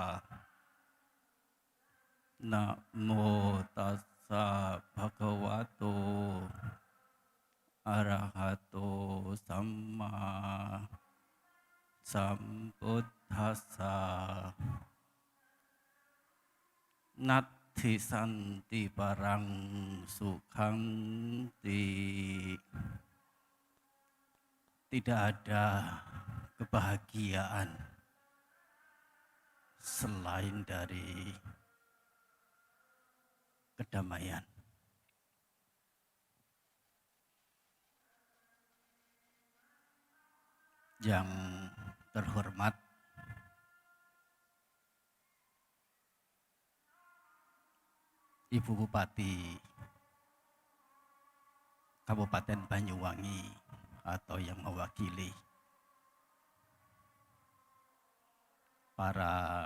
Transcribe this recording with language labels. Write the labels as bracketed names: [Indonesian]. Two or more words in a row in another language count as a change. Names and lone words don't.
[Pali] Namo tassa bhagavato arahato sama Sambuddhassa. Natti santi parang sukhang ti. [Indonesian] Tidak ada kebahagiaan selain dari kedamaian. Yang terhormat Ibu Bupati Kabupaten Banyuwangi atau yang mewakili para